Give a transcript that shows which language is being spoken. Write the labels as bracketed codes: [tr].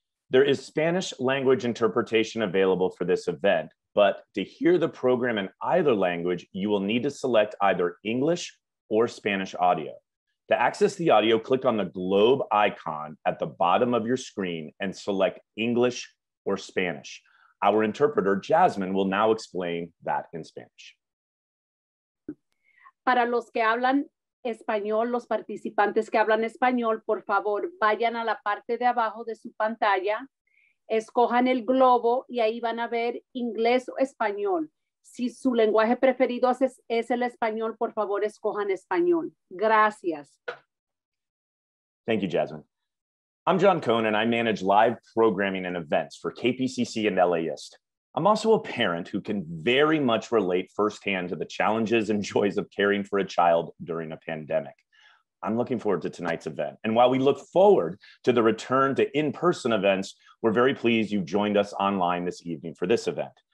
[en] There is Spanish language interpretation available for this event, but to hear the program in either language, you will need to select either English or Spanish audio. To access the audio, click on the globe icon at the bottom of your screen and select English or Spanish. Our interpreter, Jasmine, will now explain that in Spanish. [es] Para los que hablan español, los participantes que hablan español, por favor, vayan a la parte de abajo de su pantalla, escojan el globo y ahí van a ver inglés o español. Si su lenguaje preferido es el español, por favor, escojan español. Gracias. [en] Thank you, Jasmine. I'm John Cohn, and I manage live programming and events for KPCC and LAist. I'm also a parent who can very much relate firsthand to the challenges and joys of caring for a child during a pandemic. I'm looking forward to tonight's event. And while we look forward to the return to in-person events, we're very pleased you've joined us online this evening for this event.